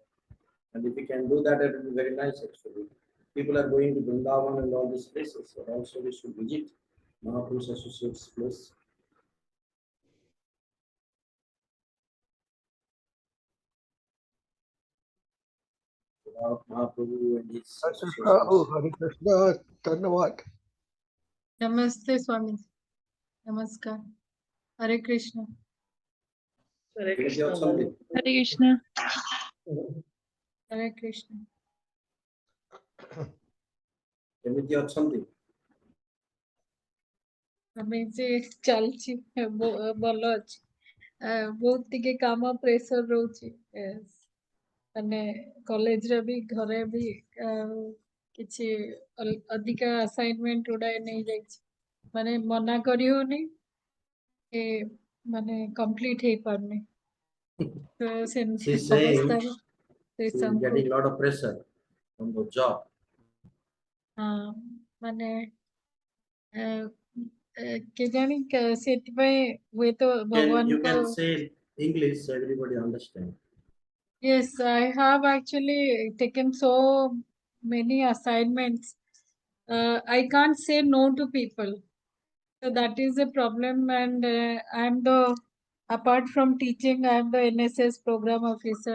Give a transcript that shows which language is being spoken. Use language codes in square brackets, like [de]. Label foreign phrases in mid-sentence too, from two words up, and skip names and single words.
[en] And if we can do that, it will be very nice actually. People are going to Vrindavan and all these places, so also we should visit Mahapurush Associates place. Without Mahaprabhu and his associates. Hare Krishna, Dhanavad. Namaste, Swami. Namaskar. Hare Krishna. Hare Give Krishna. me something. Hare Krishna. Hare Krishna. Give me something. [bn] আমি যে [or] ଚାଲିଛି ଭଲ ଅଛି ବହୁତ ଟିକେ କାମ ପ୍ରେସର ରହୁଛି ମାନେ କଲେଜରେ ବି ଘରେ ବି କିଛି ଅଧିକା ଆସାଇନମେଣ୍ଟ ଗୁଡାଏ ନେଇଯାଇଛି ମାନେ ମନା କରି ହଉନି ମାନେ କମ୍ପ୍ଲିଟ ହେଇପାରୁନି ତ ସେମିତି [en] She's saying [or] ଅବସ୍ଥାରେ [en] she's getting a lot of pressure on the job. [or] ମାନେ କେଜାଣି ସେଥିପାଇଁ ହୁଏତ [en] You [or] ଭଗବାନଙ୍କ [en] can say English so everybody understand. Yes, I have actually taken so many assignments. I can't say no to people. So that is a problem. And apart from teaching, I am the NSS program officer.